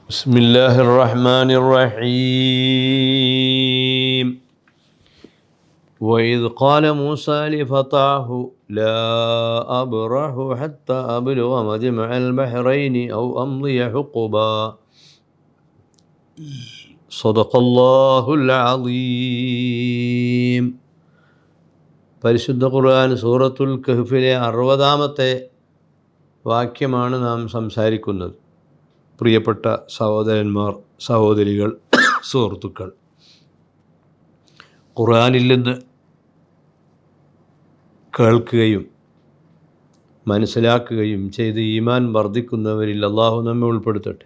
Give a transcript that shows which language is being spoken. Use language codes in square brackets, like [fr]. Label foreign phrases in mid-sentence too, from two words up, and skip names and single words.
[ar] بسم الله الرحمن الرحيم وإذ قال موسى لفتاه لا أبرح حتى أبلغ مجمع البحرين أو أمضي حقبا صدق الله العظيم. [ml] പരിശുദ്ധ ഖുർആൻ സൂറത്തുൽ കഹ്ഫിലെ 60-ാമത്തെ വാക്യമാണ് നാം സംസാരിക്കുന്നത്. പ്രിയപ്പെട്ട സഹോദരന്മാർ, സഹോദരികൾ, സുഹൃത്തുക്കൾ, ഖുർആനിൽ നിന്ന് കേൾക്കുകയും മനസ്സിലാക്കുകയും ചെയ്ത് ഈമാൻ വർദ്ധിക്കുന്നവരിൽ അള്ളാഹു നമ്മെ ഉൾപ്പെടുത്തട്ടെ.